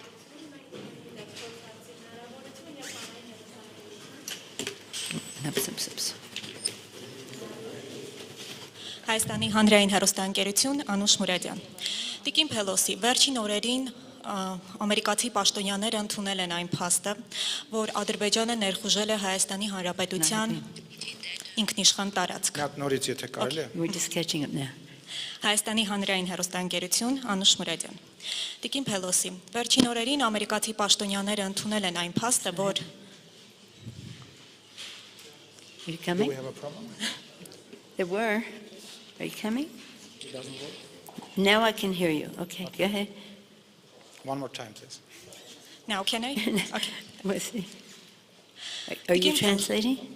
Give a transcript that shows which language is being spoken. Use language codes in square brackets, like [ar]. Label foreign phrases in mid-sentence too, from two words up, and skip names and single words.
[hy] Հայաստանի հանրային հեռուստաընկերություն Անուշ Մուրադյան։ Տիկին Փելոսի, վերջին օրերին ամերիկացի պաշտոնյաները ընդունել են այն փաստը, որ Ադրբեջանը ներխուժել է Հայաստանի Հանրապետության ինքնիշխան տարածք։ Նորից եթե կարելի է։ Հայաստանի հանրային հեռուստաընկերություն Անուշ Մուրադյան։ Տիկին Փելոսի, վերջին օրերին ամերիկացի պաշտոնյաները ընդունել են այն փաստը, որ [en] There were. Are you coming? Now I can hear you. Okay, go ahead. One more time, please. Now can I? Okay. Let's see. Are you translating?